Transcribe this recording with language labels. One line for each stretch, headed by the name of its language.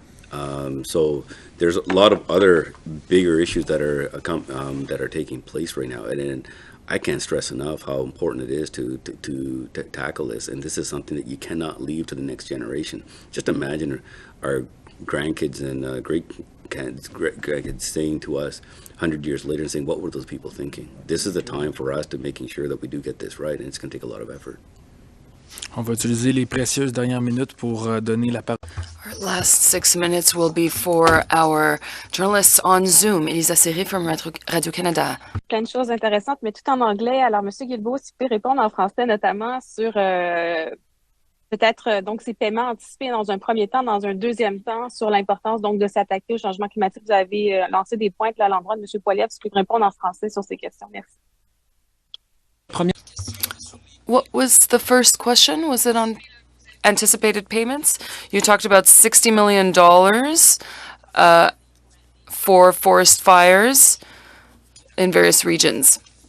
English: So there's a lot of other bigger issues that are taking place right now, and I can't stress enough how important it is to tackle this. And this is something that you cannot leave to the next generation. Just imagine our grandkids and grandkids saying to us 100 years later and saying, what were those people thinking? This is the time for us to making sure that we do get this right, and it's going to take a lot of effort.
French: On va utiliser les précieuses dernières minutes pour donner la parole.
English: Our last 6 minutes will be for our journalists on Zoom. Elisa Serré from Radio-Canada.
French: Plein de choses intéressantes, mais tout en anglais. Alors, M. Guilbeault, si vous pouvez répondre en français, notamment sur peut-être donc ces paiements anticipés dans un premier temps, dans un deuxième temps, sur l'importance donc de s'attaquer au changement climatique. Vous avez lancé des points à l'endroit de M. Poilievre. Si vous pouvez répondre en français sur ces questions. Merci.
English: What was the first question? Was it on anticipated payments? You talked about $60 million for forest fires in various regions.